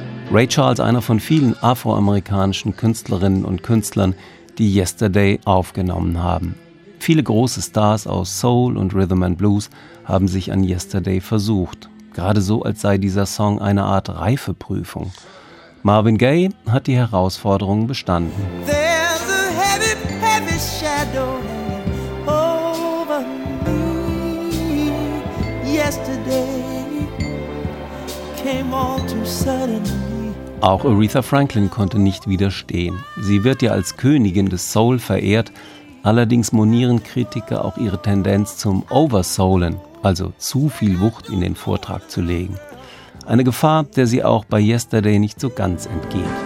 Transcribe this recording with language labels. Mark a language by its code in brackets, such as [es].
[de] Ray Charles, einer von vielen afroamerikanischen Künstlerinnen und Künstlern, die Yesterday aufgenommen haben. Viele große Stars aus Soul und Rhythm and Blues haben sich an Yesterday versucht. Gerade so, als sei dieser Song eine Art Reifeprüfung. Marvin Gaye hat die Herausforderung bestanden. [en] There's a heavy, heavy shadow over me. Yesterday came all too suddenly. [de] Auch Aretha Franklin konnte nicht widerstehen. Sie wird ja als Königin des Soul verehrt. Allerdings monieren Kritiker auch ihre Tendenz zum Oversoulen, also zu viel Wucht in den Vortrag zu legen. Eine Gefahr, der sie auch bei Yesterday nicht so ganz entgeht.